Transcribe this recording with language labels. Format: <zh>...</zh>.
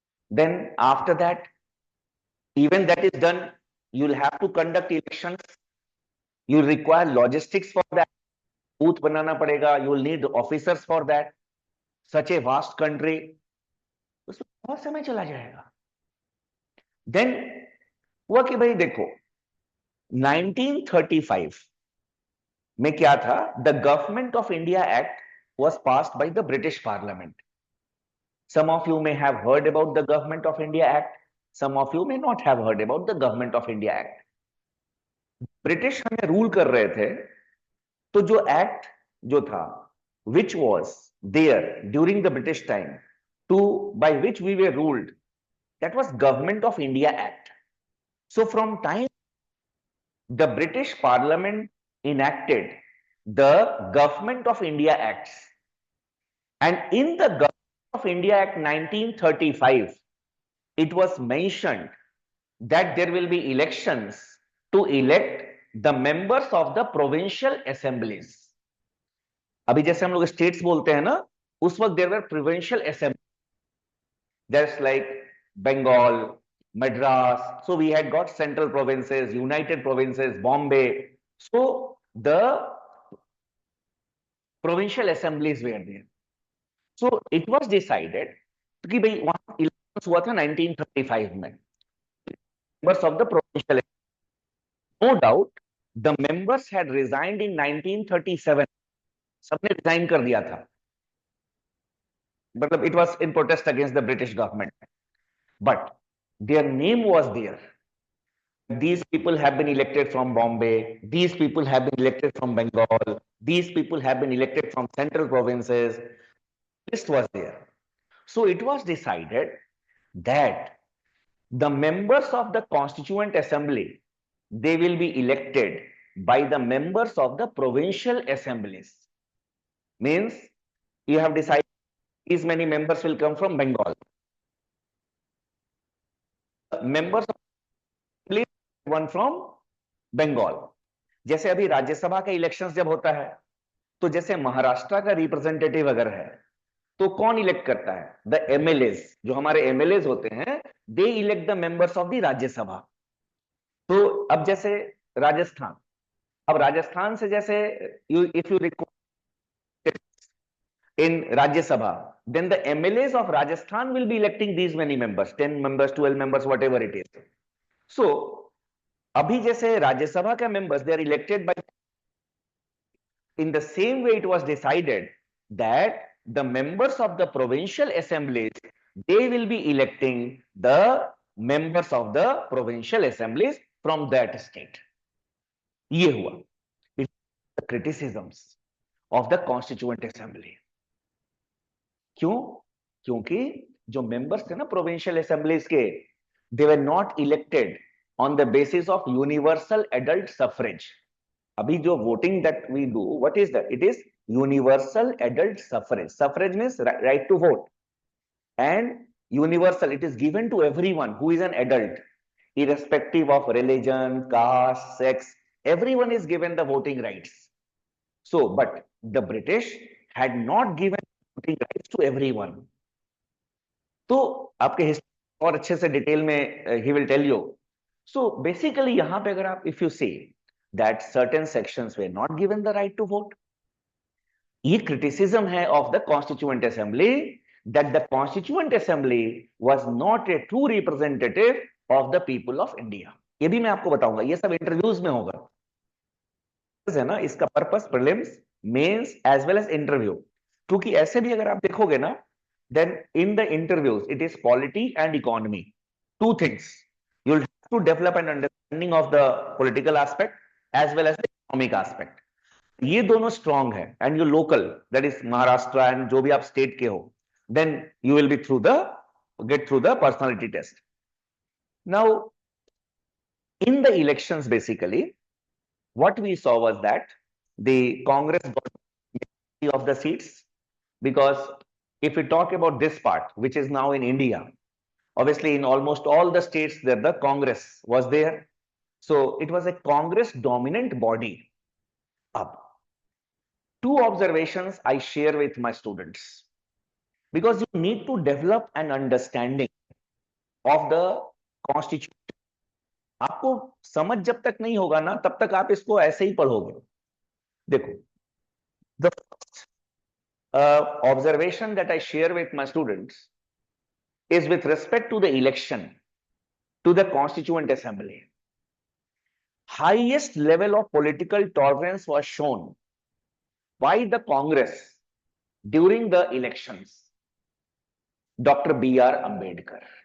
<en>Then after that, even that is done, you will have to conduct elections, you will require logistics for that, booth</en> <hi>बनाना पड़ेगा,</hi> <en>you will need officers for that, such a vast country,</en> <hi>उसमें बहुत समय चला जाएगा।</hi> <en>Then</en> <hi>हुआ कि भाई देखो 1935 में क्या था,</hi> <en>The Government of India Act was passed by the British Parliament. Some of you may have heard about the Government of India Act. Some of you may not have heard about the Government of India Act.</en> <hi>British हमें rule कर रहे थे, तो जो act जो था,</hi> <en>which was there during the British time, to by which we were ruled, that was Government of India Act. So from time the British Parliament enacted the Government of India Acts, and in the Government of India Act 1935, it was mentioned that there will be elections to elect the members of the provincial assemblies.</en> <hi>अभी जैसे हम लोग states बोलते हैं ना, उस वक्त</hi> <en>There were provincial assembly, that's like Bengal, Madras. So we had got central provinces, united provinces, Bombay. So the provincial assemblies were there. So it was decided</en> <hi>कि भाई वहां इलेक्शन हुआ था 1935 में,</hi> <en>members of the provincial, no doubt the members had resigned in 1937.</en> <hi>सबने resign कर दिया था, मतलब</hi> <en>it was in protest against the British government, but their name was there. These people have been elected from Bombay, these people have been elected from Bengal, these people have been elected from central provinces. List was there. So it was decided that the members of the Constituent Assembly, they will be elected by the members of the provincial assemblies. Means you have decided these many members will come from Bengal. Members of the assembly, one from Bengal.</en> <hi>जैसे अभी राज्यसभा का elections जब होता है, तो जैसे महाराष्ट्र का representative अगर है, तो कौन इलेक्ट करता है?</hi> <en>the MLAs,</en> <hi>जो हमारे एमएलएज होते हैं,</hi> <en>They elect the members of the Rajya Sabha.</en> <hi>तो अब जैसे राजस्थान, अब राजस्थान से जैसे</hi> <en>If you record in Rajya Sabha, then the MLAs of Rajasthan will be electing these many members, 10 members, 12 members, whatever it is. So</en> <hi>अभी जैसे राज्यसभा के</hi> <en>members, they are elected by, in the same way it was decided that the members of the provincial assemblies, they will be electing the members of the provincial assemblies from that state.</en> <hi>ये हुआ</hi> <en>the criticisms of the constituent assembly.</en> <hi>क्यों? क्योंकि जो members थे ना provincial assemblies के,</hi> <en>They were not elected on the basis of universal adult suffrage.</en> <hi>अभी जो</hi> <en>Voting that we do, what is that? It is universal adult suffrage. Suffrage means right to vote, and universal, it is given to everyone who is an adult, irrespective of religion, caste, sex, everyone is given the voting rights. So but the British had not given voting rights to everyone.</en> <hi>तो आपके history और अच्छे से detail में he</hi> <en>Will tell you. So basically</en> <hi>यहां पे अगर आप,</hi> <en>if you say that certain sections were not given the right to vote,</en> <hi>ये क्रिटिसिज्म है</hi> <en>Of the constituent assembly, that the constituent assembly was not a true representative of the people of India.</en> <hi>ये भी मैं आपको बताऊंगा, ये सब interviews में होगा, है ना, इसका purpose prelims, mains as well as interview. क्योंकि ऐसे भी अगर आप देखोगे ना,</hi> <en>then in the interviews it is polity and economy, two things. You'll have to develop an understanding of the political aspect as well as the economic aspect.</en> <hi>ये दोनों</hi> <en>strong है, and your local, that is Maharashtra and</en> <hi>जो भी आप</hi> <en>state के हो, then you will be get through the personality test. Now in the elections, basically what we saw was that the Congress got majority of the seats, because if we talk about this part, which is now in India, obviously in almost all the states there the Congress was there. So it was a Congress dominant body. Up. Two observations I share with my students, because you need to develop an understanding of the constitution.</en> <hi>आपको समझ जब तक नहीं होगा ना, तब तक आप इसको ऐसे ही पढ़ोगे।</hi> <en>देखो, the first observation that I share with my students is with respect to the election to the Constituent Assembly. Highest level of political tolerance was shown by the Congress during the elections. Dr. B.R. Ambedkar.</en>